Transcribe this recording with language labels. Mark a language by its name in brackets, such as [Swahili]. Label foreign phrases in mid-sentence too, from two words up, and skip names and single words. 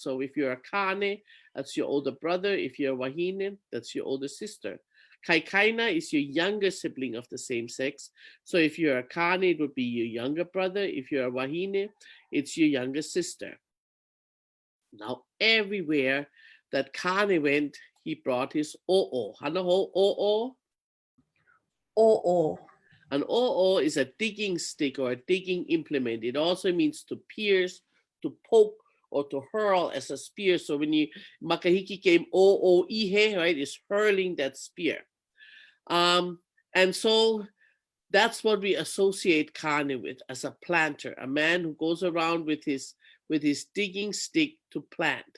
[English] So if you're a Kāne, that's your older brother. If you're a Wahine, that's your older sister. Kaikaina is your younger sibling of the same sex. So if you're a Kāne, it would be your younger brother. If you're a Wahine, it's your younger sister. Now, everywhere that Kāne went, he brought his o'o. [Hawaiian] Hanaho o'o? O'o. [English] An o'o is a digging stick or a digging implement. It also means to pierce, to poke, or to hurl as a spear. So when you makahiki came [Hawaiian] o'o ihe, [English] right, is hurling that spear. And so that's what we associate Kāne with, as a planter, a man who goes around with his digging stick to plant.